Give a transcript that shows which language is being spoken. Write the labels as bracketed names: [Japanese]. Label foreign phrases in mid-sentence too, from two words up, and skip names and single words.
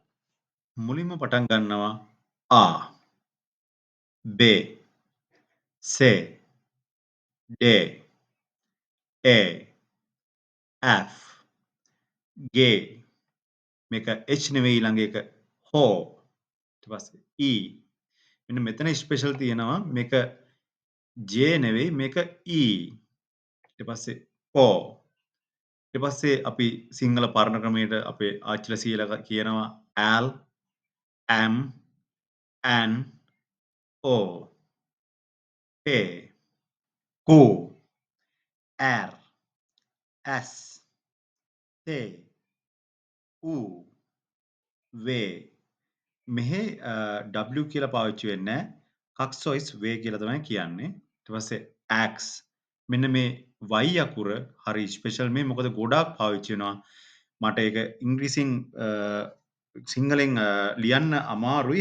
[Sinhala] මුලින්ම පටන් ගන්නවා A B C D A F G මේක H නෙවෙයි ඊළඟ එක හෝ ඊට පස්සේ E මෙන්න මෙතන ස්පෙෂල් තියෙනවා මේක J නෙවෙයි මේක E ඊට පස්සේ O ඊට පස්සේ අපි සිංහල පරණ ක්‍රමයට අපේ ආච්චිලා සීයලා කියනවා al am an o pe ku r s te u ve මෙහි W කියලා පාවිච්චි වෙන්නේ නැහැ. කක්සොයිස් වේ කියලා තමයි කියන්නේ. ඊට පස්සේ ax මෙන්න මේ y අකුර හරි ස්පෙෂල් මේ මොකද ගොඩාක් පාවිච්චි වෙනවා. මට ඒක ඉංග්‍රීසියෙන් සිංහලෙන් ලියන්න අමාරුයි.